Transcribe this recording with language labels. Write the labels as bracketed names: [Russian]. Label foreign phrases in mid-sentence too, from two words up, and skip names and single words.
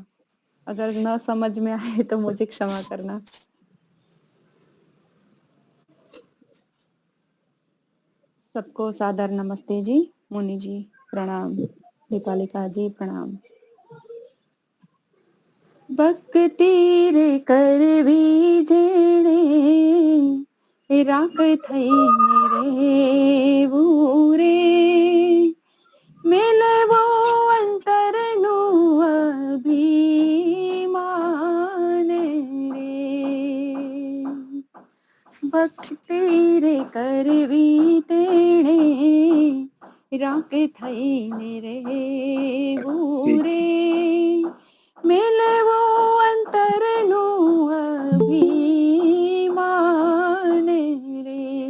[Hindi] अगर न समझ में आए तो मुझे क्षमा करना. सबको सादर नमस्ते जी. मुनि जी प्रणाम. दीपालिका जी प्रणाम. [Gujarati] ભક્તિ રે કરવી જેણે રાખ થઈને રેવું રે, મેલવો अंतरનું અભિમાન રે. ભક્તિ રે કરવી તેણે રાખ થઈને રેવું રે, મેલવો અંતરનું અભિમાન રે.